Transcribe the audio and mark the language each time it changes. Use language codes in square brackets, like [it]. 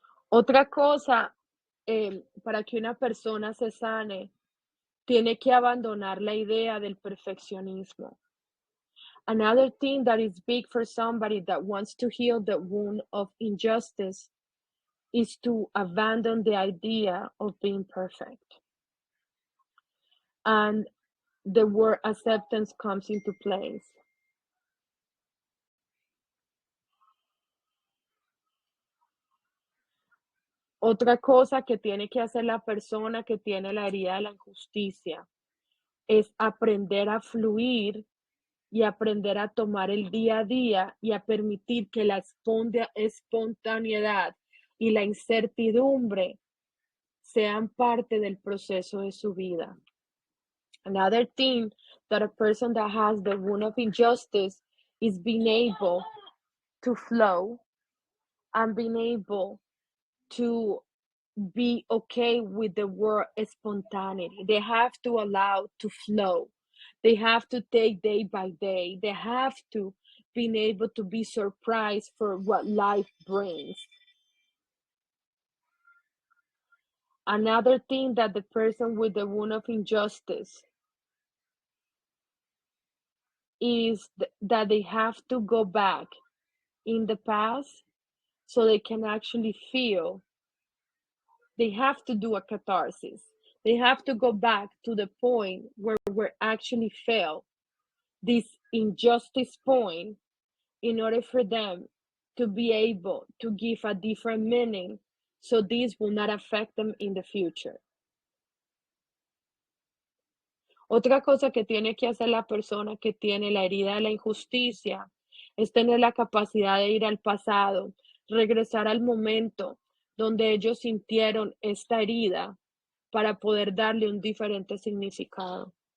[es] Otra cosa, para que una persona se sane, tiene que abandonar la idea del perfeccionismo. [en] Another thing that is big for somebody that wants to heal the wound of injustice is to abandon the idea of being perfect. And the word acceptance comes into place. [es] Otra cosa que tiene que hacer la persona que tiene la herida de la injusticia es aprender a fluir y aprender a tomar el día a día y a permitir que la espontaneidad y la incertidumbre sean parte del proceso de su vida. [en] Another thing that a person that has the wound of injustice is being able to flow and being able to be okay with the word spontaneity. They have to allow to flow. They have to take day by day. They have to be able to be surprised for what life brings. Another thing that the person with the wound of injustice is that they have to go back in the past so they can actually feel. They have to do a catharsis. They have to go back to the point where we actually felt this injustice point in order for them to be able to give a different meaning so this will not affect them in the future. [es] Otra cosa que tiene que hacer la persona que tiene la herida de la injusticia es tener la capacidad de ir al pasado, regresar al momento donde ellos sintieron esta herida para poder darle un diferente significado.